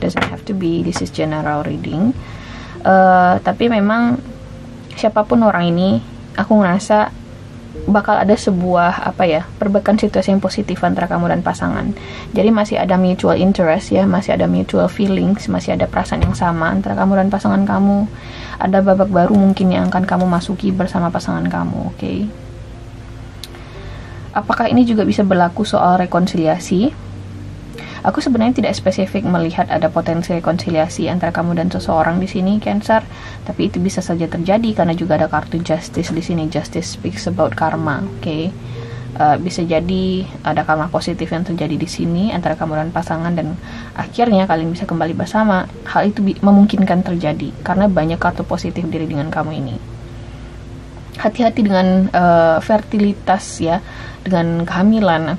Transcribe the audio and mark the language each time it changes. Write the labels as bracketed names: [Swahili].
[English] Doesn't have to be, this is general reading. [Indonesian] Tapi memang siapapun orang ini, aku ngerasa bakal ada sebuah perbaikan situasi yang positif antara kamu dan pasangan. Jadi masih ada [English] mutual interest [Indonesian] ya, masih ada [English] mutual feelings, [Indonesian] masih ada perasaan yang sama antara kamu dan pasangan kamu. Ada babak baru mungkin yang akan kamu masuki bersama pasangan kamu, oke? Apakah ini juga bisa berlaku soal rekonsiliasi? Aku sebenarnya tidak spesifik melihat ada potensi rekonsiliasi antara kamu dan seseorang di sini Cancer, tapi itu bisa saja terjadi karena juga ada kartu Justice di sini. [English] Justice speaks about karma, oke? [Indonesian] Bisa jadi ada karma positif yang terjadi di sini antara kamu dan pasangan, dan akhirnya kalian bisa kembali bersama. Hal itu memungkinkan terjadi karena banyak kartu positif diri dengan kamu ini. Hati-hati dengan fertilitas ya, dengan kehamilan.